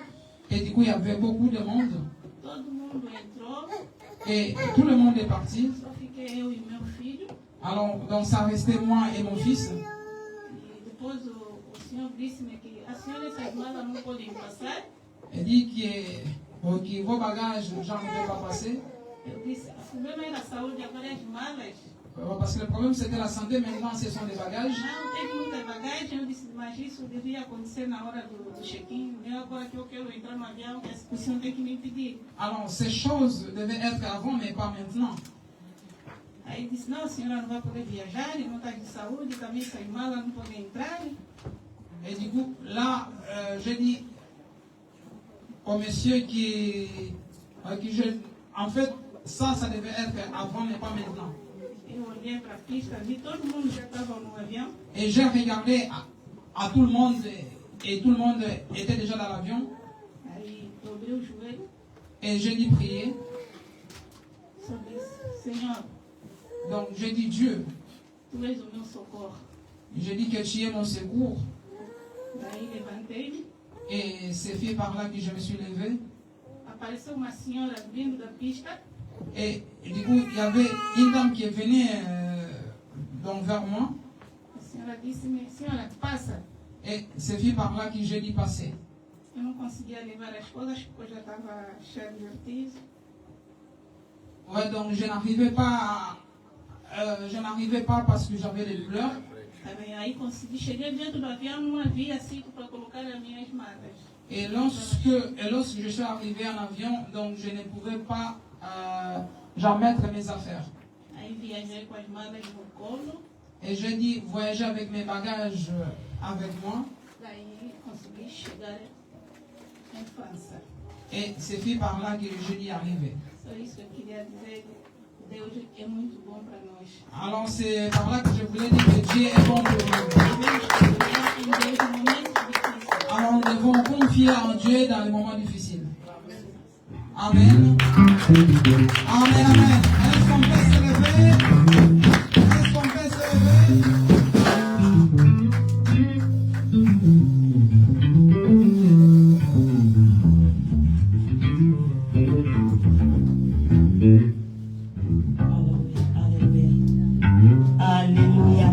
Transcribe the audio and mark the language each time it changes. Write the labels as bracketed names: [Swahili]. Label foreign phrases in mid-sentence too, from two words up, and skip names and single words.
[French] Et du coup, il y avait beaucoup de monde. [Portuguese] Todo mundo entrou. [French] Et tout le monde est parti. [Portuguese] Só fiquei eu e meu filho. [French] Alors, donc ça restait moi et mon fils. [Portuguese] E depois o senhor disse-me que a senhora e essas malas não podem passar. [French] Il dit que vos bagages, genre, ne peuvent pas passer. [Portuguese] Eu disse, o problema era a saúde, agora é as malas. [French] Parce que le problème c'était la santé, maintenant ce sont les bagages. [Portuguese] Não, tem muita bagagem. Eu disse, mas isso devia acontecer na hora do check-in. Eu agora que eu quero entrar no avião, o senhor tem que me impedir. [French] Alors, ces choses devaient être avant, mais pas maintenant. [Portuguese] Aí disse, não, a senhora não vai poder viajar, não está de saúde, também essas malas não podem entrar. [French] Et du coup, là, j'ai dit au monsieur en fait, ça devait être avant, mais pas maintenant. [Portuguese] Eu olhei para a pista, vi todo mundo já estava no avião. [French] Et j'ai regardé à tout le monde, et tout le monde était déjà dans l'avion. [Portuguese] Aí dobrei o joelho, [French] Et j'ai dit prier. [Portuguese] só disse, Senhor, [French] Donc j'ai dit Dieu. [Portuguese] tu és o meu socorro. [French] J'ai dit que tu es mon secours. [Portuguese] Daí levantei-me, [French] Et c'est fait par là que je me suis levé. [Portuguese] apareceu uma senhora vindo da pista. [French] Et du coup, il y avait une dame qui est venue donc vers moi. [Portuguese] A senhora disse-me, senhora, passa. [French] Et c'est fait par là que j'ai dit passer. [Portuguese] Eu não conseguia levar as coisas porque eu já estava cheia de vertigem. [French] Ouais, donc je n'arrivais pas parce que j'avais des douleurs. [Portuguese] Aí consegui, cheguei dentro do avião, não havia sítio para colocar as minhas malas. [French] Et lorsque je suis arrivé en avion, donc je ne pouvais pas genre mettre mes affaires. [Portuguese] Aí viajei com as malas no colo. [French] Et j'ai dit voyager avec mes bagages avec moi. [Portuguese] Daí consegui chegar em França. [French] Et c'est fait par là que je dis arriver. [Portuguese] Só isso que eu queria dizer. Deus é muito bom para nós. [French] Alors c'est par là que je voulais dire que Dieu est bon pour nous. [Portuguese] Devemos confiar em Deus no momento difícil. [French] Alors nous devons confier en Dieu dans les moments difficiles. Amen. Amen, amen. Est-ce qu'on peut se lever? Est-ce qu'on peut se lever? Alléluia.